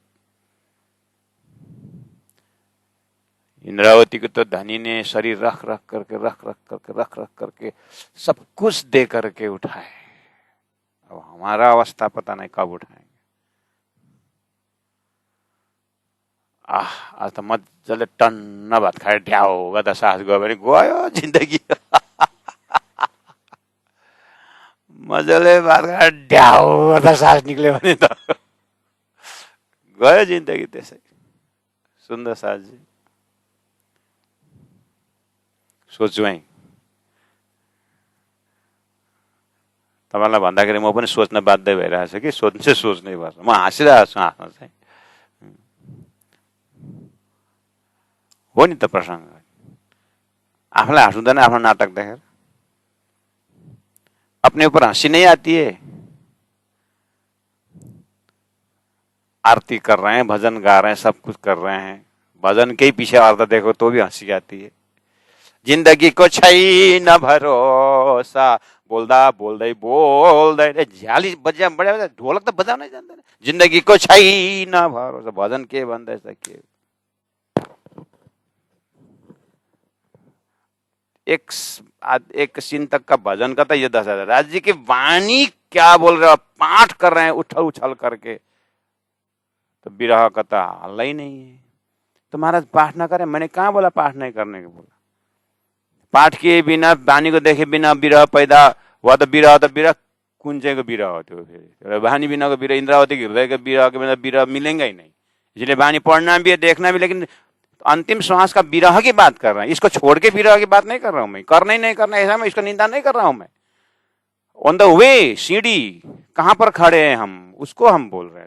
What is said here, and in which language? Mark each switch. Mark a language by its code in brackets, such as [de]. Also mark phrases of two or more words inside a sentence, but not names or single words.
[hi] इंद्रावती को तो धनी ने शरीर रख रख करके सब कुछ दे करके उठाए। अब हमारा अवस्था पता नहीं कब उठाएंगे। आज तो मत चले [ne] टन्न भात खाए ढ्याओ गर्दा सास गयो भने गयो जिन्दगी। मजाले भात खाए ढ्याओ गर्दा सास निक्ल्यो भने त गयो जिन्दगी त्यसै। सुन्दर सासजी सोच्छु है, तपाईँलाई भन्दाखेरि म पनि सोच्न बाध्य भइरहेछ कि सोच्नै पर्छ। म हाँसिरहेको छु आफ्नो चाहिँ, हो नि त प्रसङ्ग। आफूलाई हाँस हुँदैन आफ्नो नाटक देखेर, [hi] अपने ऊपर हंसी नहीं आती है। आरती कर रहे हैं, भजन गा रहे हैं, सब कुछ कर रहे हैं, भजन के ही पीछे अर्थ देखो तो भी हंसी आती है। [ne] जिंदगी को छैन भरोसा, बोल्दा बोल्दै बोल्दै झ्याली बजा बजा ढोलक त बजाउनै जान्दैन। जिन्दगी को छैन भरोसा, भजन के भन्दैछ के। [hi] एक सीन तक का भजन का तो ये दशा है। राज जी की वाणी क्या बोल रहे हो, पाठ कर रहे हैं उछल उछल करके, तो विरह का तो हल ही नहीं है। तो महाराज पाठ ना करें, मैंने कहा बोला पाठ नहीं करने के, बोला पाठ किए बिना, वाणी को देखे बिना विरह पैदा हुआ तो विरह [ne] कुन चाहिँ को विरह हो त्यो। [hi] फिर वाणी बिना को विरह, इंद्रावती के हृदय के विरह के बिना विरह मिलेंगे ही नहीं। इसलिए वाणी पढ़ना भी है, देखना भी, लेकिन अंतिम श्वास का विरह की बात कर रहे हैं। इसको छोड़ के विरह की बात नहीं कर रहा हूं मैं, करना ही नहीं करना ऐसा मैं इसका निंदा नहीं कर रहा हूं मैं। [en] On the way, [hi] सीढ़ी कहां पर खड़े हैं हम, उसको हम बोल रहे हैं।